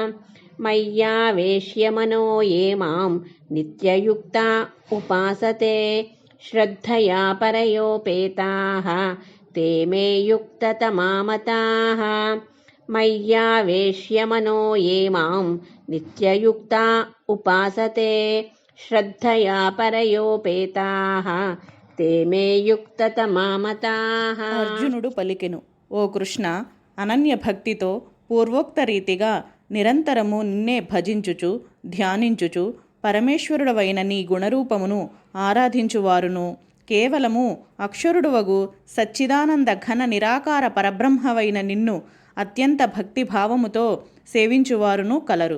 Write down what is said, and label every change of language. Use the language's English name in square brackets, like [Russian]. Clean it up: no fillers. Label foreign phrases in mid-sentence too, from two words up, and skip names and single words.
[Sanskrit] मय्यावेश्य मनो ये मां नित्ययुक्ता उपासते श्रद्धया परयोपेताः ते मे युक्ततमा मताः। मय्यावेश्य मनो ये मां नित्ययुक्ता उपासते श्रद्धया परयोपेताः ते मे युक्ततमा మతాః. [Telugu] అర్జునుడు పలికెను, ఓ కృష్ణ, అనన్య భక్తితో పూర్వోక్త రీతిగా నిరంతరము నిన్నే భజించుచు ధ్యానించుచు పరమేశ్వరుడవైన నీ గుణరూపమును ఆరాధించువారును కేవలము అక్షరుడువగు సచ్చిదానంద ఘన నిరాకార పరబ్రహ్మవైన నిన్ను అత్యంత భక్తిభావముతో సేవించువారును కలరు.